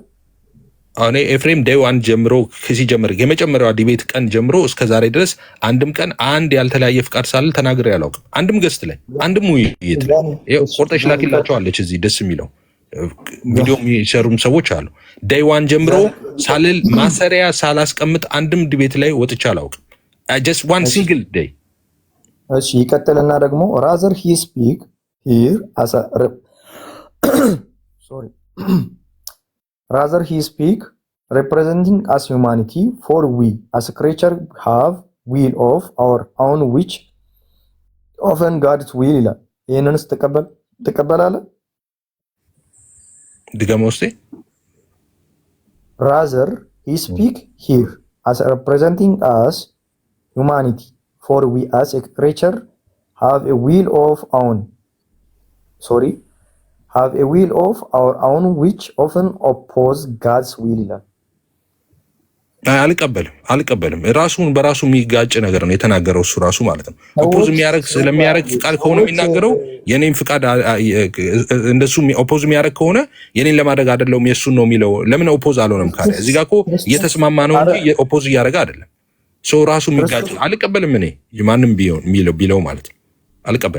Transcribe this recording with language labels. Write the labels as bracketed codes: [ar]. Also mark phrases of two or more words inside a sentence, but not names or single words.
[am] እኔ ኤፍሬም [en] day one [am] ጀምሮ ሲጀምር የመጀመሪያው ዲቤት ቀን ጀምሮ እስከ ዛሬ ድረስ አንድም ቀን አንድ ያልተለያየ ፍቃድ ሳለ ተናግሬ አላውቅም። አንድም ገስት ላይ አንድም ውይይት ላይ ቆርጠሽ ላኪላቸዋለች። እዚህ ደስ የሚለው ቪዲዮ የሚሰሩም ሰዎች አሉ። [en] day one [am] ጀምሮ ሳልል ማሰሪያ ሳላስቀምጥ አንድም ዲቤት ላይ ወጥቼ አላውቅም። [en] just one single day። [am] እሺ ይቀጥልና ደግሞ [en] rather he speak here as a sorry rather he speak representing us humanity, for we as a creature have will of our own which often God's will [am] ይላል። ይሄንንስ ትቀበላለህ? ድገመው እስቲ። [en] rather he speak here as representing us humanity, for we as a creature have a will of our own which often oppose God's will ይላል። [am] አልቀበልም። ራሱን በራሱ የሚጋጭ ነገር ነው የተናገረው እሱ ራሱ ማለት ነው። ኦፖዝ ስለሚያደርግ ፍቃድ ከሆነ የሚናገረው የኔን ፍቃድ እንደሱ ኦፖዝ የሚያደርግ ከሆነ የኔን ለማድረግ አይደለም የሱን ነው የሚለው። ለምን ኦፖዝ አልሆነም ካለ እዚህ ጋር እኮ እየተስማማ ነው እንጂ ኦፖዝ እያደረገ አይደለም። ሰው ራሱ የሚጋጭ አልቀበልም። እኔ ማንም ቢለው ማለት ነው አልቀበልም።